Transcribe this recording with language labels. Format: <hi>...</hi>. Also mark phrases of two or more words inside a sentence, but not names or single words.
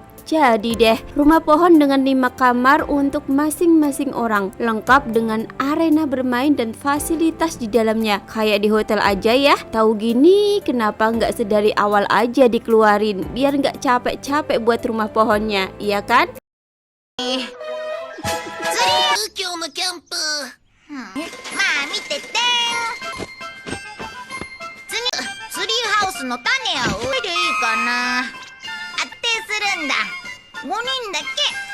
<id>Jadi deh, rumah pohon dengan 5 kamar untuk masing-masing orang, lengkap dengan arena bermain dan fasilitas di dalamnya. Kayak di hotel aja ya. Tahu gini, kenapa nggak sedari awal aja dikeluarin, biar nggak capek-capek buat rumah pohonnya, iya kan?</id> <ja>今日のキャンプ、まあ見てて。ツリーハウスの種は植えでいいかな。当てするんだ。5人だけ。</ja>